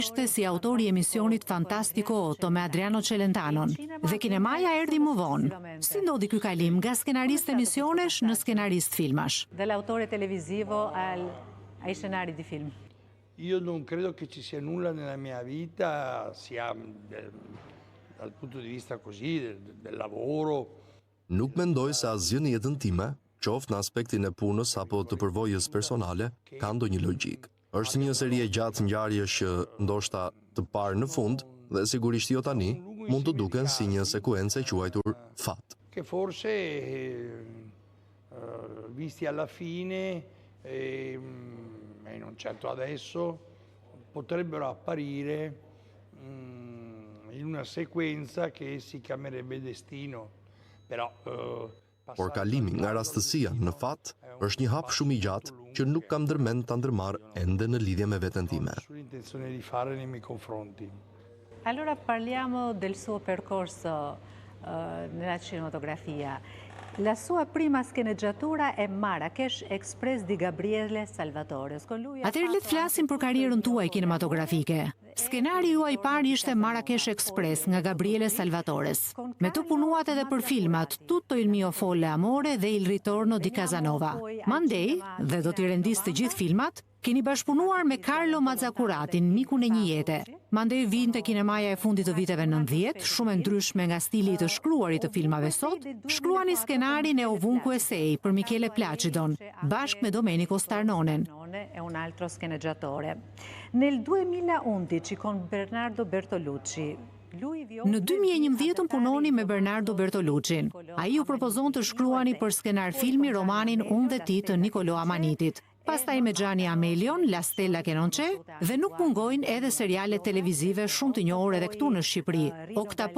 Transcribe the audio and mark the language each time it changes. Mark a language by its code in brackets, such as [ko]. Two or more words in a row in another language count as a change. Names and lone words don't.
[sq] Ishte si autori i emisionit Fantastico 8 me Adriano Celentanon dhe kinemaja erdhi më vonë. Si ndodhi ky kalim nga skenarist emisionesh në skenarist filmash? [it] Dall'autore televisivo ai scenari di film. Io non credo che ci sia nulla nella mia vita, sia dal punto di vista così, del lavoro. [sq] Nuk mendoj se asgjë në jetën time, qoftë në aspektin e punës apo të përvojës personale, ka ndonjë logjik. Është një seri e gjatë ngjarjesh që ndoshta të parë në fund dhe sigurisht jo tani, mund të duken si një sekuencë e quajtur fat. [it] Che forse visti alla fine e non certo adesso potrebbero apparire in una sequenza che si chiamerebbe destino. Però [sq] Por kalimi nga rastësia në fat është një hap shumë i gjatë që nuk kam ndërmend ta ndërmarr ende në lidhje me veten time. [it] Intenzione di fare nei miei confronti. Allora parliamo del suo percorso nella cinematografia. La sua prima sceneggiatura è Marrakesh Express di Gabriele Salvatore. [sq] Atëherë le të flasim për karrierën tuaj kinematografike. Skenari juaj i parë ishte Marrakesh Express nga Gabriele Salvatores. Me të punuat edhe për filmat Tutto il mio folle amore dhe Il ritorno di Casanova. Mandej, dhe do t'i rendis të gjithë filmat, keni bashkëpunuar me Carlo Mazzacuratin, mikun e një jete. Mandej vinte kinemaja e fundit të viteve 90, shumë e ndryshme nga stili i të shkruarit të filmave sot, shkruani skenarin e Ovunque sei për Michele Placidon, bashkë me Domenico Starnonen. [it] È un altro sceneggiatore. Nel 2011 con Bernardo Bertolucci. [sq] Në 2011 punoni me Bernardo Bertoluccin. Ai u propozon të shkruani për skenar filmi romanin Unë dhe ti të Nicolò Amanitit. Pastaj me Gianni Amelion, La Stella che non c'è, dhe nuk mungojnë edhe seriale televizive shumë të njohur edhe këtu në Shqipëri.